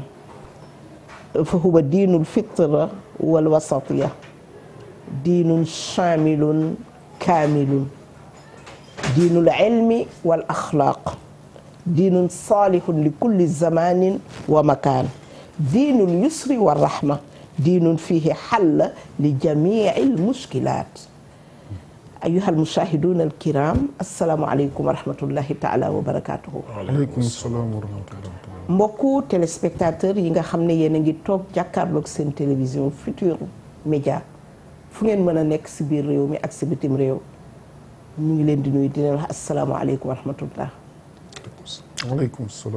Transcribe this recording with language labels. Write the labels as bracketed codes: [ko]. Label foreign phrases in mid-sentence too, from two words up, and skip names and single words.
[ar] فهو دين الفطرة والوسطية دين شامل كامل دين العلم والأخلاق دين صالح لكل زمان ومكان دين اليسر والرحمة دين فيه حل لجميع المشكلات أيها المشاهدون الكرام السلام عليكم ورحمة الله تعالى وبركاته. وعليكم السلام ورحمة الله. [wo] mbokku téléspectateur yi nga xam ne yéen a ngi toog jàkkaarloog seen télévision Futurs Médias fu ngeen mën a nekk si biir réew mi ak si bitim réew ñu ngi leen di nuyu di leen wax [ar] السلام عليكم ورحمة الله. وعليكم السلام.